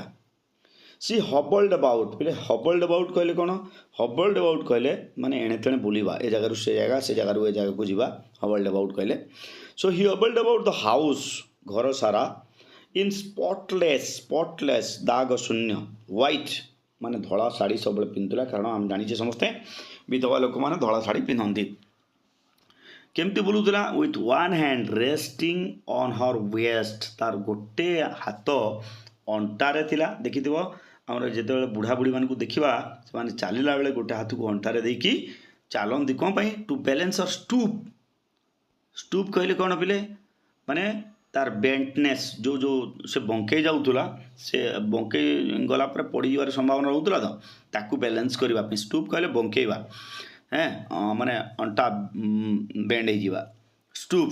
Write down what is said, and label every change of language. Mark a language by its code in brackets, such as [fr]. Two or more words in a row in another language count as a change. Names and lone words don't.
[en] she hobbled about, ପିଲେ hobbled about [or] କହିଲେ କ'ଣ? [en] hobbled about [or] କହିଲେ ମାନେ ଏଣେ ତେଣେ ବୁଲିବା, ଏ ଜାଗାରୁ ସେ ଜାଗା, ସେ ଜାଗାରୁ ଏ ଜାଗାକୁ ଯିବା, [en] hobbled about କହିଲେ। so he hobbled about the house, [or] ଘର ସାରା, [en] in spotless [or] ଦାଗ ଶୂନ୍ୟ, white ମାନେ ଧଳା ଶାଢ଼ୀ ସବୁବେଳେ ପିନ୍ଧୁଥିଲା, କାରଣ ଆମେ ଜାଣିଛେ ସମସ୍ତେ ବିଧବା ଲୋକମାନେ ଧଳା ଶାଢ଼ୀ ପିନ୍ଧନ୍ତି। କେମିତି ବୁଲୁଥିଲା? [en] with one hand resting on her waist, [or] ତାର ଗୋଟେ ହାତ ଅଣ୍ଟାରେ ଥିଲା। ଦେଖିଥିବ ଆମର ଯେତେବେଳେ ବୁଢ଼ାବୁଢ଼ୀ ମାନଙ୍କୁ ଦେଖିବା, ସେମାନେ ଚାଲିଲା ବେଳେ ଗୋଟେ ହାତକୁ ଅଣ୍ଟାରେ ଦେଇକି ଚାଲନ୍ତି। କ'ଣ ପାଇଁ? [en] to balance or stoop [or] କହିଲେ କ'ଣ ପିଲେ? ମାନେ ତାର ବେଣ୍ଟନେସ୍, ଯେଉଁ ସେ ବଙ୍କେଇ ଯାଉଥିଲା, ସେ ବଙ୍କେଇ ଗଲା ପରେ ପଡ଼ିଯିବାର ସମ୍ଭାବନା ରହୁଥିଲା, ତ ତାକୁ ବାଲାନ୍ସ କରିବା ପାଇଁ ଷ୍ଟୁପ୍ କହିଲେ ବଙ୍କେଇବା, ମାନେ ଅଣ୍ଟା ବେଣ୍ଡ ହେଇଯିବା, ଷ୍ଟୁପ୍।